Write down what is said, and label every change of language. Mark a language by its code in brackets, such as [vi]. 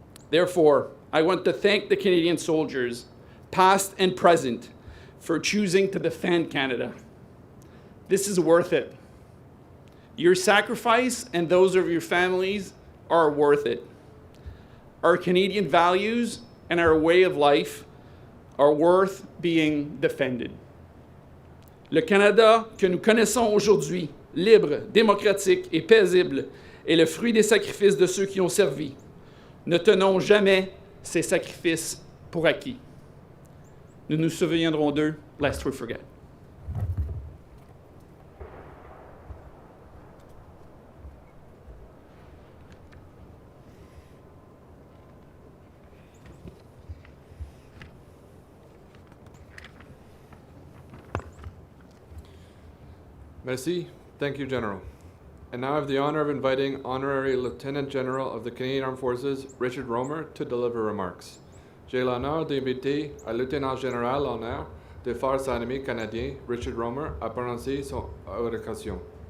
[en] Therefore, I want to thank the Canadian soldiers, past and present, for choosing to defend Canada. This is worth it. Your sacrifice and those of your families are worth it. Our Canadian values and our way of life are worth being defended. [fr] Le Canada que nous connaissons aujourd'hui, libre, démocratique et paisible, est le fruit des sacrifices de ceux qui ont servi. Ne tenons jamais ces sacrifices pour acquis. Nous nous souviendrons d'eux, [en] lest we forget. Merci. Thank you, General. And now I have the honor of inviting Honorary Lieutenant General of the Canadian Armed Forces, Richard Romer, to deliver remarks. [fr] J'ai l'honneur d'inviter le Lieutenant Général honneur des Forces armées canadiennes, Richard Romer, à prononcer son allocution.